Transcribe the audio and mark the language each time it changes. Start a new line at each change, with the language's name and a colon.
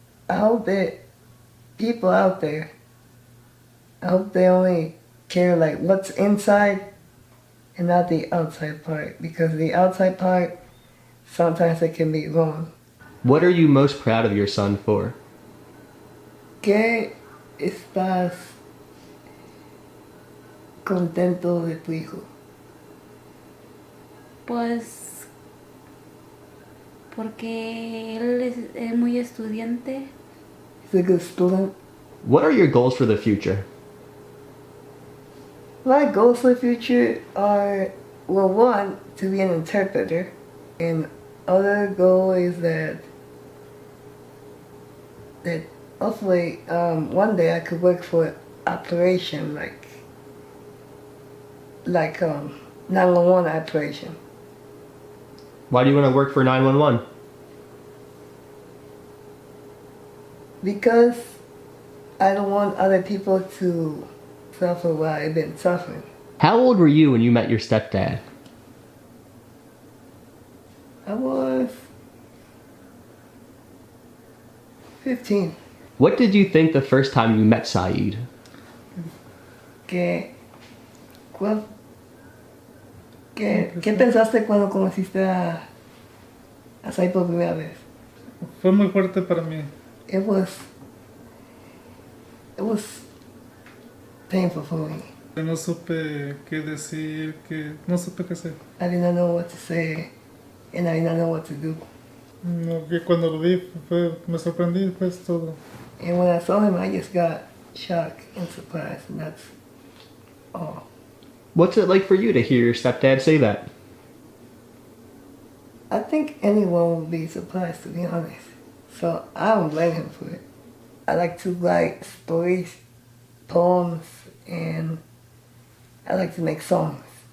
English: I hope that people out there, I hope they only care like what's inside and not the outside part, because the outside part, sometimes it can be wrong. What are you most proud of your son for?
Spanish: ¿Qué estás contento de tu hijo? Pues porque él es muy estudiante.
English: He's a good student. What are your goals for the future? My goals for the future are, well, one, to be an interpreter, and other goal is that hopefully one day I could work for operation like 911 operation. Why do you want to work for 911? Because I don't want other people to suffer what I've been suffering. How old were you when you met your stepdad? I was 15. What did you think the first time you met Zaid?
Spanish: ¿Qué pensaste cuando conociste a Sai por primera vez? Fue muy fuerte para mí.
English: It was painful for me.
Spanish: No supe qué decir, no supe qué hacer.
English: I did not know what to say, and I did not know what to do.
Spanish: No, que cuando lo vi me sorprendí, pues todo.
English: And when I saw him, I just got shocked and surprised, and that's all. What's it like for you to hear your stepdad say that? I think anyone would be surprised, to be honest. So I don't blame him for it. I like to write stories, poems, and I like to make songs.